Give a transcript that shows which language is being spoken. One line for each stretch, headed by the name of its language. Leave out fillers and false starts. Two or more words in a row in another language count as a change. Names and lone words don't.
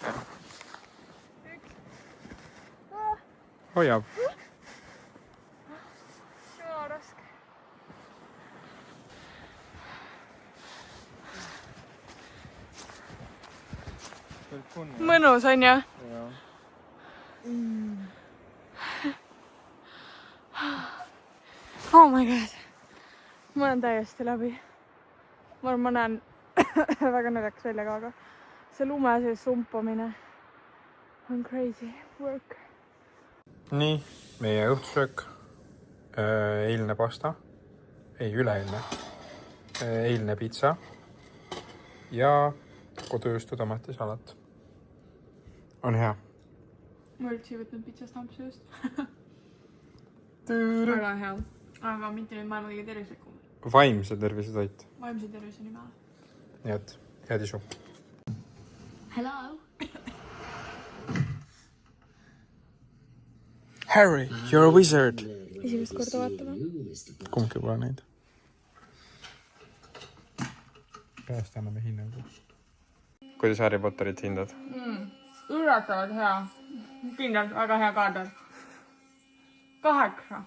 Estonian: Hoiab. Jaa, raske. Mõnus on ju?
English: Oh my god.
Estonian: Ma olen täiesti läbi. Ma näen väga naljakas välja ka, aga see lume sees sumpamine on
English: crazy work.
Estonian: Nii, meie õhtusöök. Eilne pasta. Ei, üleeilne. Eilne pitsa. Ja kodujuustu tomatisalat. On hea. Ma üldse ei võtnud pitsast ampsu just. Väga hea. Aga mitte nüüd maailma kõige tervislikum. Vaimse tervise toit. Vaimse tervise nimel. Nii et, head isu.
English: Hello. Harry, you're a wizard.
Estonian: Esimest korda vaatama. Kumbki pole neid. Pärast anname hinnangu. Kuidas Harry Potterit hindad? Üllatavalt hea. Kindlalt väga hea kaadar. 8.